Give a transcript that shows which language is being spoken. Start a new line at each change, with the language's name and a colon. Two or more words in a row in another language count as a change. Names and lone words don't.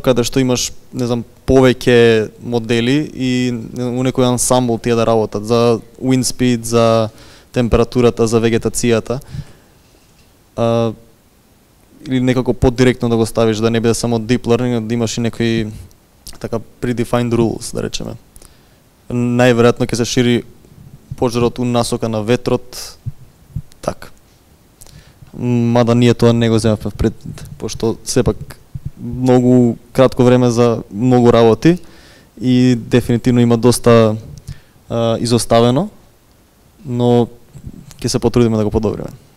Macedonian: каде што имаш, не знам, повеќе модели и у некој ансамбл тие да работат за
English: wind speed,
Macedonian: за температурата, за вегетацијата. Или некако подиректно да го ставиш, да не биде само
English: deep learning,
Macedonian: да имаш и некои така
English: predefined rules,
Macedonian: да речеме. Најверојатно ќе се шири пожарот у насока на ветрот, така. Мада ние тоа не го земавме пред, пошто сепак многу кратко време за многу работи и дефинитивно има доста изоставено, но ќе се потрудиме да го подобриме.